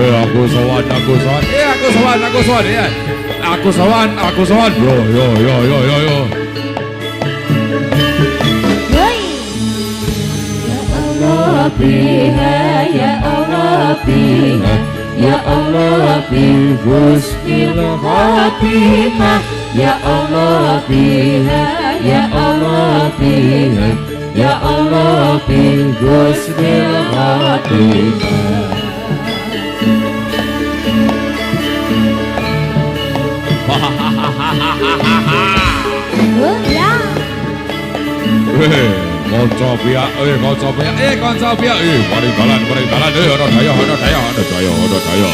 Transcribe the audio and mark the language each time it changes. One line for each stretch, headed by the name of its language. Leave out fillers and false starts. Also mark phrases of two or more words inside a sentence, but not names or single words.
Javanese: aku sowan, ya. Aku sowan. Yo.
Arabic: بها يا الله بها يا الله بحسن الخاتمة يا الله بها يا الله بها يا الله بحسن الخاتمة.
Javanese: Kanca piyak, mari dalan, ana daya.